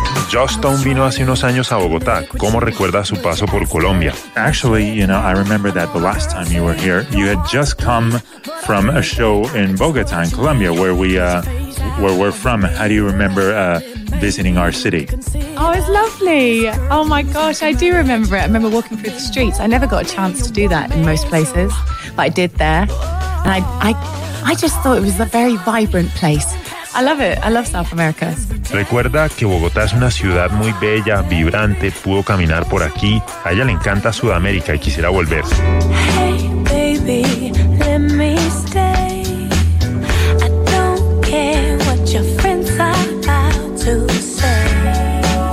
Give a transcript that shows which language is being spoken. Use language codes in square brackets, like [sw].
[es] Joss Stone vino hace unos años a Bogotá. ¿Cómo recuerda su paso por Colombia? [en] Actually, you know, I remember that the last time you were here, you had just come from a show in Bogotá, in Colombia, where we're from. How do you remember visiting our city. Oh, it's lovely. Oh my gosh, I do remember it. I remember walking through the streets. I never got a chance to do that in most places, but I did there. And I just thought it was a very vibrant place. I love it. I love South America. [es] Recuerda que Bogotá es una ciudad muy bella, vibrante, pudo caminar por aquí. A ella le encanta Sudamérica y quisiera volver. [en] Hey, baby, let me stay. I don't care what your friends are about to say.